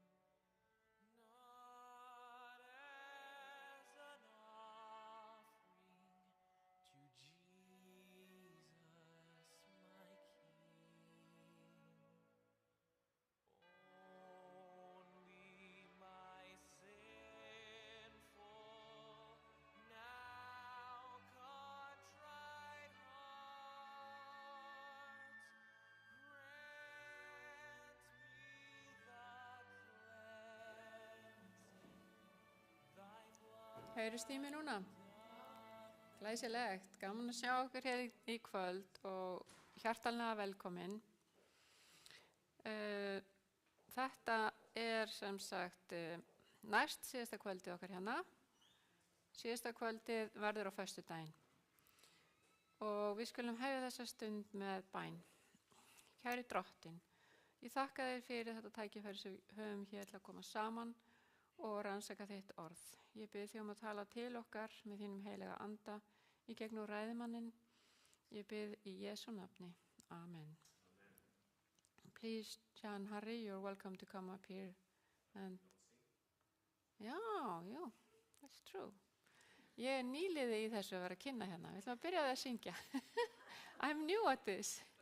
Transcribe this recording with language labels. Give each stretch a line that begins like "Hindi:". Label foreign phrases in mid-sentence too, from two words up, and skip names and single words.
English: not as an offering to Jesus my King, only my sinful, now contrite heart. Grant me the cleansing thy blood.
Icelandic: Heyrist í mér núna? Glæsilegt, gaman að sjá okkur hér í kvöld og hjartanlega velkomin. Þetta sem sagt næst síðasta kvöldið okkar hérna. Síðasta kvöldið verður á föstudaginn. Og við skulum hefja þessa stund með bæn. Kæri Drottinn, ég þakka þér fyrir þetta tækifæri sem við höfum hér til að koma saman og rannsaka þitt orð. Ég bið þig að tala til okkar með þínum heilaga anda í gegnum ræðumanninn. Ég bið í Jesú nafni. Amen.
English: Please, John Harry, you're welcome to come up here. And já, that's true.
Icelandic: Ég nýliði í þessu að vera að kynna hérna. Við ætlum að byrja að syngja.
English: I'm new at this.